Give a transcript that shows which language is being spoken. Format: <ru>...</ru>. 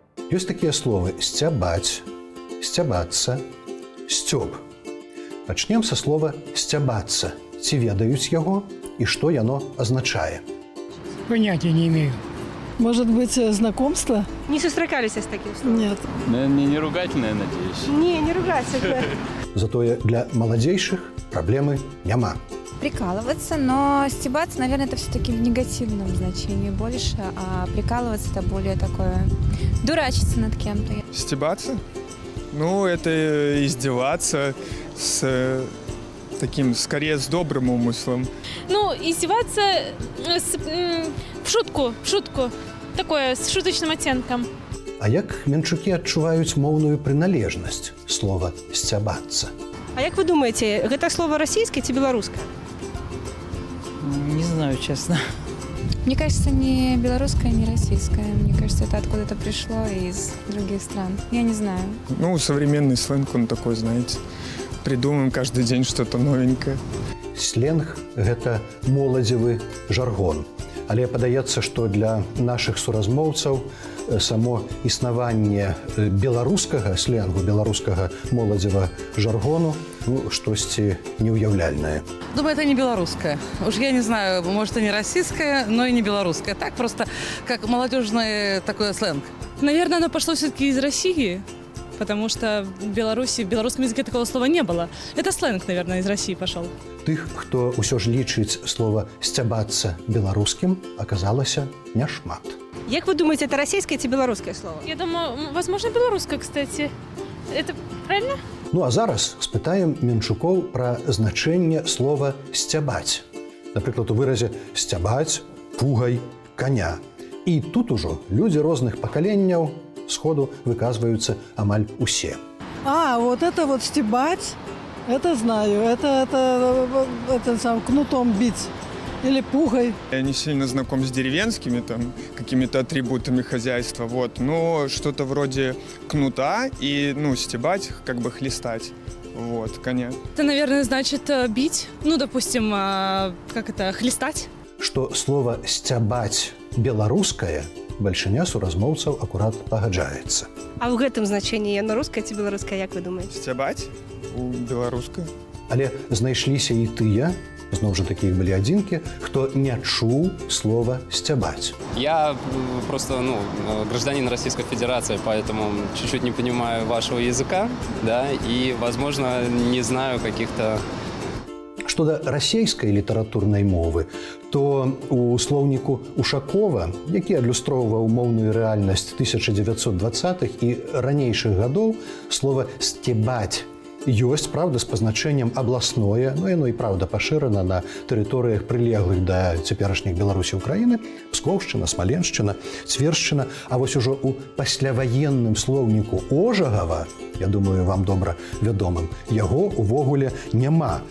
<be>Ёсць такія словы «сцябаць», «сцябацца», «сцёб».</be> <ru>Начнем со слова</ru> <be>«сцябацца». Ці ведаюць яго і што яно азначае?</be> <ru>Понятия не имею. Может быть, знакомство? Не сустракались с таким словом? Нет. Не ругательное, надеюсь? Не ругательное.</ru> <be>Затое для маладзейшых праблемы няма.</be> <ru>Прикалываться, но стебаться, наверное, это все-таки в негативном значении больше, а прикалываться это более такое дурачиться над кем-то. Стебаться? Ну, это издеваться с таким, скорее, с добрым умыслом. Ну, издеваться в шутку, такое, с шуточным оттенком.</ru> <be>А як менчукі адчуваюць моўную прыналежнасць слова «сцябацца»? А як вы думаете, гэта слово расійскае ці беларускае?</be> <ru>Не знаю, честно. Мне кажется, не белорусское, не российское. Мне кажется, это откуда-то пришло из других стран. Я не знаю. Ну, современный сленг, он такой, знаете, придумаем каждый день что-то новенькое.</ru> <be>Сленг – гэта моладзевы жаргон. Але падаецца, што для нашых суразмоўцаў само існаванне беларускага сленгу, беларускага моладзевага жаргону, ну, штосьці неуяўляльнае.</be> <ru>Думаю, это не белорусское. Уж я не знаю, может, и не российское, но и не белорусское. Так просто, как молодежный такой сленг. Наверное, оно пошло все-таки из России, потому что в Беларуси, в белорусском языке такого слова не было. Это сленг, наверное, из России пошел.</ru> <be>Тых, хто ўсё ж лічыць слова «сцябацца» беларускім, аказалася няшмат.</be> <ru>Як вы думаете, это российское или белорусское слово? Я думаю, возможно, белорусское, кстати. Это правильно?</ru> <be>Ну а зараз спытаем менчукоў пра значэнне слова «сцябаць». Напрыклад, у выразе «сцябаць», «пугай», «каня». І тут ужо людзі розных пакаленняў сходу выказваюцца амаль усе.</be> <ru>Вот это вот «стебать», это знаю, это сам кнутом бить или пугой. Я не сильно знаком с деревенскими там какими-то атрибутами хозяйства, вот, но что-то вроде кнута и, ну, стебать, как бы хлестать, вот, коня. Это, наверное, значит бить, ну, допустим, как это, хлестать.</ru> <be>Что слово «сцябаць» беларускае, бальшыня суразмоўцаў акурат пагаджаецца. А ў гэтым значэнні яно рускае ці беларускае, як вы думаете? Сцябаць у беларускай. Але знайшліся і тыя, зноў жа такі былі адзінкі, хто не чуў слова «сцябаць».</be> <ru>Я просто, гражданин Российской Федерации, поэтому чуть-чуть не понимаю вашего языка, да, и, возможно, не знаю каких-то...</ru> <be>Што да расейскай літаратурнай мовы, то у слоўніку Ушакова, які адлюстроўваў моўную рэальнасць 1920-х і ранейшых гадоў, слова «сцябаць» ёсць, правда, з пазначэннем абласное, но яно і правда пашырана на тэрыторыях прылеглых да цяперашніх Беларусі Украіны, Пскоўшчына, Смаленшчына, Цвершчына, а вось ужо у пасляваенным слоўніку Ожагава, я думаю, вам добра вядомым, яго увогуле няма.</be>